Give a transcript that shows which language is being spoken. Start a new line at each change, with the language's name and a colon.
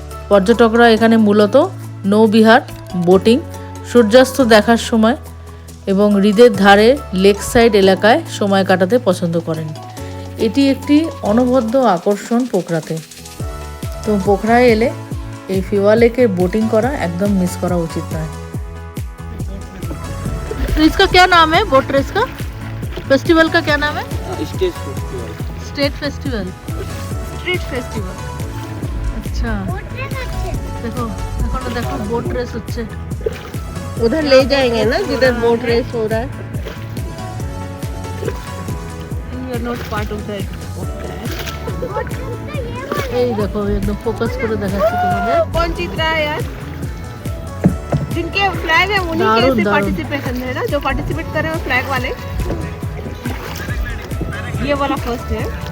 Bangla: পর্যটকরা এখানে মূলত নৌবিহার, বোটিং, সূর্যাস্ত দেখার সময় এবং হ্রদের ধারে লেক সাইড এলাকায় সময় কাটাতে পছন্দ করেন। এটি একটি অনবদ্য আকর্ষণ পোখরাতে। তো পোখরায় এলে এই ফেওয়া লেকের बोटिंग करा एकदम मिस करा उचित नয়।
Hindi: तो इसका क्या नाम है, बोट रेस का फेस्टिवल का क्या नाम है? State festival. Street festival. अच्छा, देखो देखो देखो बोट रेस হচ্ছে। उधर ले जाएंगे ना जिधर बोट रेस हो रहा है।
English: You are not part of that.
Bangla: এই দেখো একদম ফোকাস করে দেখাচ্ছি তোমাদের।
Hindi: कौन जीत रहा है यार? जिनके फ्लैग है उन्हीं के से पार्टिसिपेशन है ना, जो पार्टिसिपेट कर रहे हैं फ्लैग वाले। ये वाला फर्स्ट है।